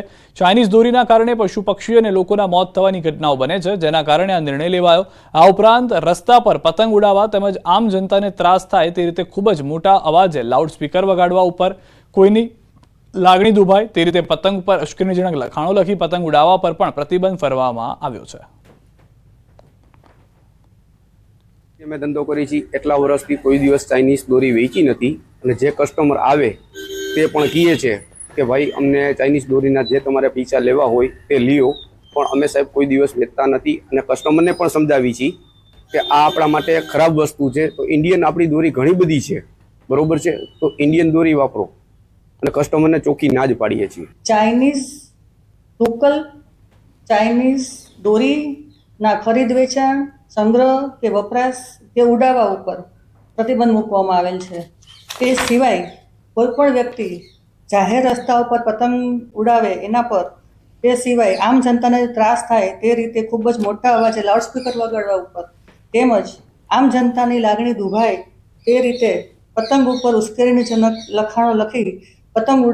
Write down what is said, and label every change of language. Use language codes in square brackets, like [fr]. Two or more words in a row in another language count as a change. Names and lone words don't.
[gu] ચાઇનીઝ દોરીના કારણે પશુ પક્ષીઓ અને લોકોના મોત થવાની ઘટનાઓ બને છે, જેના કારણે આ નિર્ણય લેવાયો। આ ઉપરાંત રસ્તા પર પતંગ ઉડાવવા તેમજ આમ જનતાને ત્રાસ થાય તે રીતે ખૂબ જ મોટા અવાજે લાઉડસ્પીકર વગાડવા ઉપર, કોઈની લાગણી દુભાય તે રીતે પતંગ પર અશ્કેરણીજનક લખાણો લખી પતંગ ઉડાવવા પર પણ પ્રતિબંધ ફરવામાં આવ્યો છે। મેં ધંધો કરી છી એટલા વર્ષથી કોઈ દિવસ ચાઇનીઝ દોરી વેચી નથી અને જે કસ્ટમર આવે તે પણ કહે છે કે ભાઈ અમને ચાઇનીઝ દોરીના જે તમારે પૈસા લેવા હોય તે લિયો, પણ અમે સાહેબ કોઈ દિવસ વેચતા નથી અને કસ્ટમરને પણ સમજાવી છી કે આ આપણા માટે ખરાબ વસ્તુ છે। તો ઇન્ડિયન આપણી દોરી ઘણી બધી છે, બરોબર છે, તો ઇન્ડિયન દોરી વાપરો અને કસ્ટમરને ચોખી ના જ પાડીએ છીએ। ચાઇનીઝ ટોકલ ચાઇનીઝ દોરી ના ખરીદ વેચાણ સંગ્રહ કે વપરાશ કે ઉડાવા પર પ્રતિબંધ મૂકવામાં આવેલ છે। તે સિવાય કોઈપણ વ્યક્તિ જાહેર રસ્તા પર પતંગ ઉડાવે એના પર તે સિવાય આમ જનતાને ત્રાસ થાય તે રીતે ખૂબ જ મોટા અવાજે લાઉડસ્પીકર વગાડવા ઉપર તેમજ આમ જનતાની લાગણી દુભાય તે રીતે પતંગ ઉપર ઉશ્કેરણીજનક લખાણો લખી પતંગ ઉડા